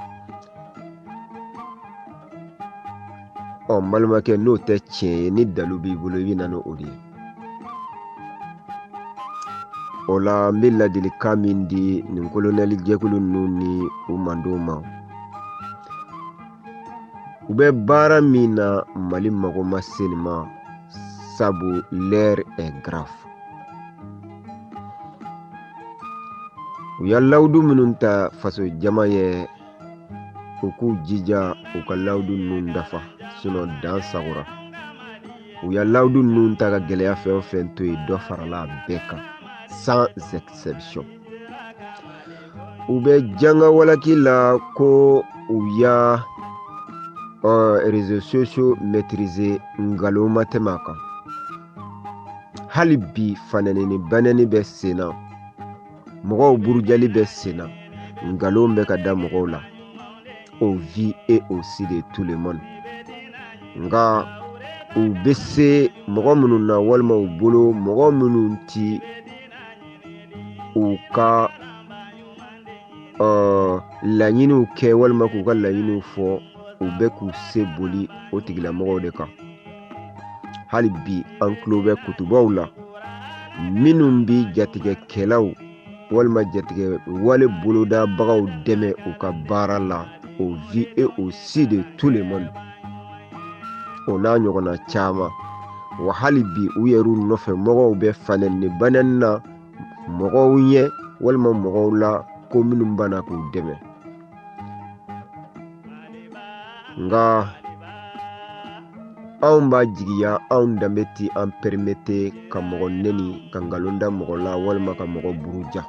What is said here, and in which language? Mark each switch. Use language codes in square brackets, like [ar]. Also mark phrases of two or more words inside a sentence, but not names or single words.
[bm] N balimakɛ, n'o tɛ tiɲɛ ye, ni dalu b'i bolo i bɛ na n'o de ye. O la n bɛ ladilikan min di nin kolonɛli jɛkulu ninnu ni u mandenw ma. U bɛ baara min na Mali mago ma se nin ma, sabu [fr] l'heure est grave. [bm] U ya lawudu minnu ta faso jama ye, u k'u jija u ka lawudu ninnu dafa, sinon dan sagora. U ya lawudu ninnu ta ka gɛlɛya fɛn o fɛn to yen, dɔ farala a bɛɛ kan, [fr] sans exception. [bm] U bɛ janga walaki la ko u ya [fr] réseaux sociaux maîtriser [bm] ngalon ma tɛmɛ a kan. Hali bi fanɛni ni banɛni bɛ sen na, mɔgɔw burujali bɛ sen na, ngalon bɛ ka da mɔgɔw la, [fr] au vu et au su de tout le monde. [bm] Nka u bɛ se mɔgɔ minnu na walima u bolo, mɔgɔ minnu ti u ka laɲiniw kɛ walima k'u ka laɲiniw fɔ, u bɛ k'u se boli o tigilamɔgɔw de kan. Hali bi an tulo bɛ kutubaw la minnu bi jatigɛkɛlaw walima jatigɛ wale bolodabagaw dɛmɛ u ka baara la, [fr] au vu et au su de tout le monde. [bm] O n'a ɲɔgɔnna caman. Wa hali bi u yɛrɛw nɔfɛ mɔgɔw bɛ fanɛni ni banɛni na mɔgɔw ɲɛ walima mɔgɔw la ko minnu banna k'u dɛmɛ. Nka anw b'a jigiya, anw danbe ti an permete ka mɔgɔ neni, ka ngalon da mɔgɔ la walima ka mɔgɔ buruja.